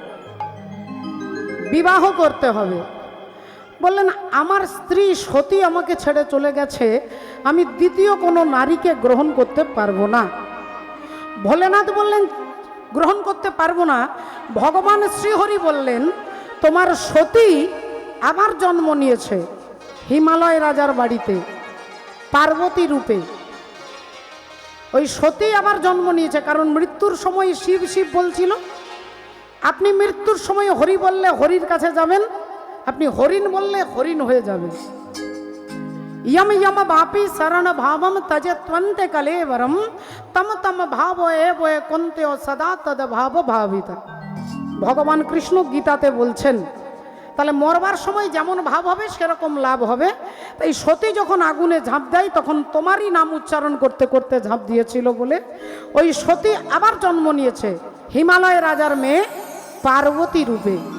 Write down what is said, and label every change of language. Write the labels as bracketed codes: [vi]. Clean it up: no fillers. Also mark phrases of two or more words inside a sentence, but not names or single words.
[bn] বিবাহ করতে হবে বললেন আমার স্ত্রী সতী আমাকে ছেড়ে চলে গেছে আমি দ্বিতীয় কোনো নারীকে গ্রহণ করতে পারবো না ভোলেনাথ বললেন গ্রহণ করতে পারবো না ভগবান শ্রীহরি বললেন তোমার সতী আবার জন্ম নিয়েছে হিমালয় রাজার বাড়িতে পার্বতী রূপে ওই সতী আবার জন্ম নিয়েছে কারণ মৃত্যুর সময় শিব শিব বলছিল আপনি মৃত্যুর সময় হরি বললে হরির কাছে যাবেন আপনি হরিণ বললে হরিণ হয়ে যাবেন [sa] यम यम भापी शरण भावम तजे त्वंते कलेवरम तम तम भाव ए कुंते सदा तद भाव भाविता [bn] ভগবান কৃষ্ণ গীতাতে বলছেন তাহলে মরবার সময় যেমন ভাব হবে সেরকম লাভ হবে তাই সতী যখন আগুনে ঝাঁপ দেয় তখন তোমারই নাম উচ্চারণ করতে করতে ঝাঁপ দিয়েছিল বলে ওই সতী আবার জন্ম নিয়েছে হিমালয় রাজার মেয়ে পার্বতী রূপে